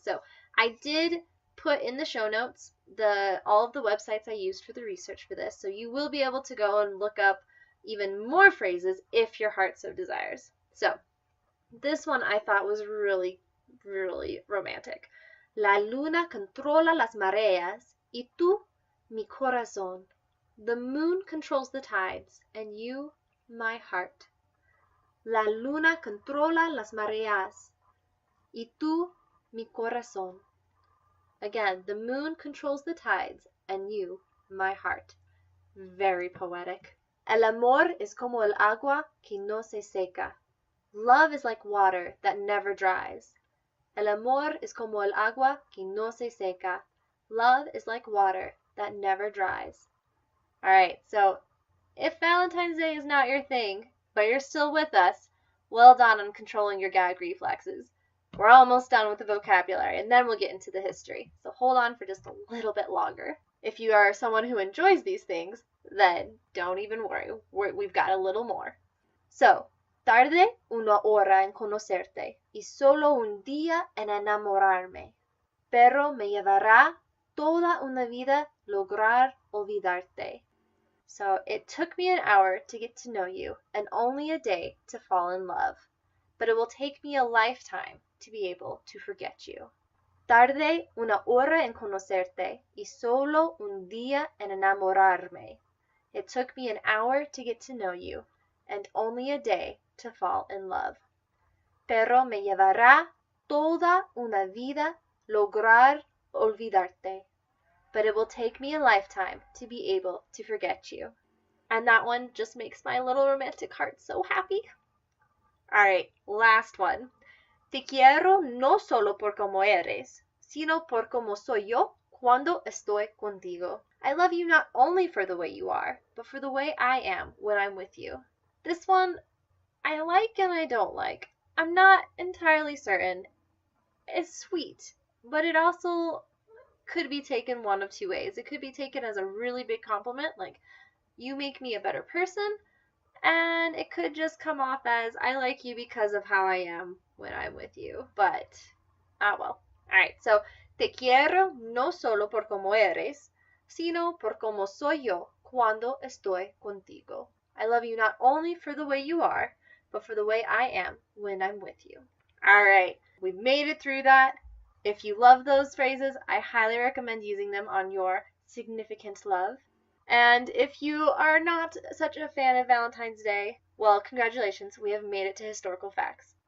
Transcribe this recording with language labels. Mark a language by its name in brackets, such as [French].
[English] So I did put in the show notes all of the websites I used for the research for this, so you will be able to go and look up even more phrases if your heart so desires. So this one I thought was really, really romantic. [Spanish] La luna controla las mareas y tú, mi corazón. [English] The moon controls the tides and you, my heart. [Spanish] La luna controla las mareas y tú, mi corazón. [English] Again, the moon controls the tides and you, my heart. Very poetic. [Spanish] El amor es como el agua que no se seca. [English] Love is like water that never dries. [Spanish] El amor es como el agua que no se seca. [English] Love is like water that never dries. Alright, so if Valentine's Day is not your thing, but you're still with us, well done on controlling your gag reflexes. We're almost done with the vocabulary, and then we'll get into the history. So hold on for just a little bit longer. If you are someone who enjoys these things, then don't even worry. We've got a little more. So, [Spanish] tarde una hora en conocerte y solo un día en enamorarme. Pero me llevará toda una vida lograr olvidarte. [English] So it took me an hour to get to know you, and only a day to fall in love. But it will take me a lifetime to be able to forget you. [Spanish] Tardé una hora en conocerte y solo un día en enamorarme. [English] It took me an hour to get to know you, and only a day to fall in love. [Spanish] Pero me llevará toda una vida lograr olvidarte. [English] But it will take me a lifetime to be able to forget you. And that one just makes my little romantic heart so happy. Alright, last one. [Spanish] Te quiero no solo por como eres, sino por como soy yo cuando estoy contigo. [English] I love you not only for the way you are, but for the way I am when I'm with you. This one, I like and I don't like. I'm not entirely certain. It's sweet, but it also could be taken one of two ways. It could be taken as a really big compliment, like, you make me a better person, and it could just come off as, I like you because of how I am when I'm with you. But, well. Alright, so, [Spanish] te quiero no solo por como eres, sino por como soy yo cuando estoy contigo. [English] I love you not only for the way you are, but for the way I am when I'm with you. Alright, we made it through that. If you love those phrases, I highly recommend using them on your significant love. And if you are not such a fan of Valentine's Day, well, congratulations, we have made it to historical facts.